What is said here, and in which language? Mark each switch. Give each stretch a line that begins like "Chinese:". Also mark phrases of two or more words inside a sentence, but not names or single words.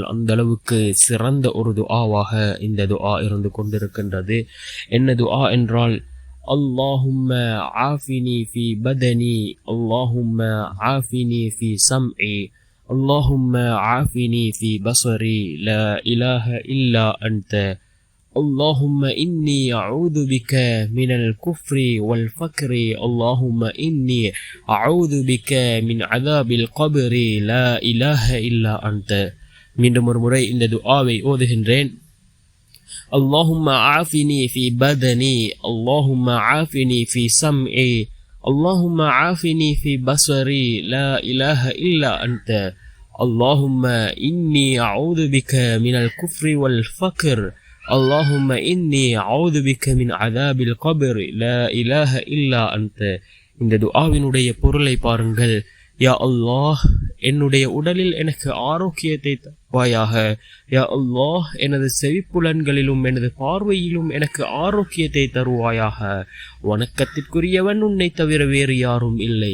Tamil: அந்த அளவுக்கு சிறந்த ஒரு துஆவாக இந்த துஆ இருந்து கொண்டிருக்கின்றது. என்ன துஆ என்றால்,
Arabic: اللهم عافني في بدني، اللهم عافني في سمعي، اللهم عافني في بصري، لا إله إلا أنت, اللهم إني أعوذ بك من الكفر والفقر، اللهم إني أعوذ بك من عذاب القبر، لا إله إلا أنت.
Tamil: மீண்டும் ஒரு முறை இந்த துஆவை ஓதுகின்றேன்.
Arabic: اللهم عافني في بدني، اللهم عافني في سمعي، اللهم عافني في بصري، لا إله إلا أنت، اللهم إني أعوذ بك من الكفر والفقر، اللهم إني أعوذ بك من عذاب القبر، لا إله إلا أنت.
Tamil: இந்த துஆவினுடைய பொருளை பாருங்கள். யா அல்லாஹ், என்னுடைய உடலில் எனக்கு ஆரோக்கியத்தை தருவாயாக. யா அல்லாஹ், எனது செவிப்புலன்களிலும் எனது பார்வையிலும் எனக்கு ஆரோக்கியத்தை தருவாயாக. வணக்கத்திற்குரியவன் உன்னை தவிர வேறு யாரும் இல்லை.